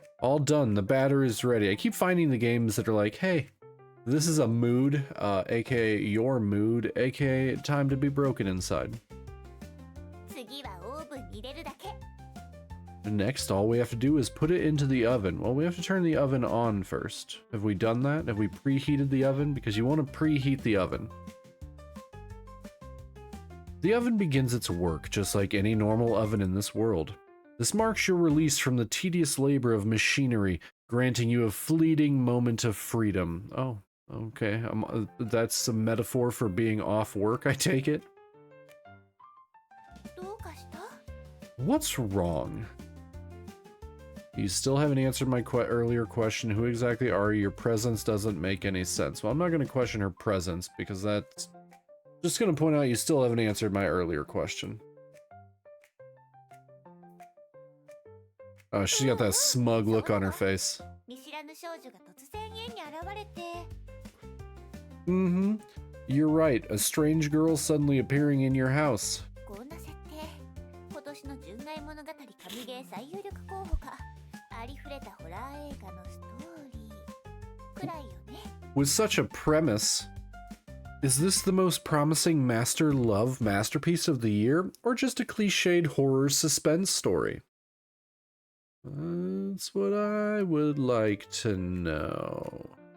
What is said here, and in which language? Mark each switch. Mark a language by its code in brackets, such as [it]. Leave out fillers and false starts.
[en] all done, the batter is ready. I keep finding the games that are like, hey, this is a mood, aka your mood, aka time to be broken inside. [ja] 次はオーブンに入れるだけ。 [en] Next, all we have to do is put it into the oven. Well, we have to turn the oven on first. Have we done that? Have we preheated the oven? Because you want to preheat the oven. The oven begins its work, just like any normal oven in this world. This marks your release from the tedious labor of machinery, granting you a fleeting moment of freedom. Oh, okay. That's a metaphor for being off work, I take it? [ja] どうかした？ [en] What's wrong? You still haven't answered my earlier question. Who exactly are you? Your presence doesn't make any sense. Well, I'm not going to question her presence, because that's... just going to point out you still haven't answered my earlier question. Oh, she's got that smug look on her face. [ja] 見知らぬ少女が突然家に現れて。 [en] Mm-hmm. You're right. A strange girl suddenly appearing in your house. [ja] こんな設定、今年の純愛物語神ゲー最有力候補か。ありふれたホラー映画のストーリーくらいよね。 [en] With such a premise, is this the most promising master love masterpiece of the year, or just a cliched horror suspense story? That's what I would like to know.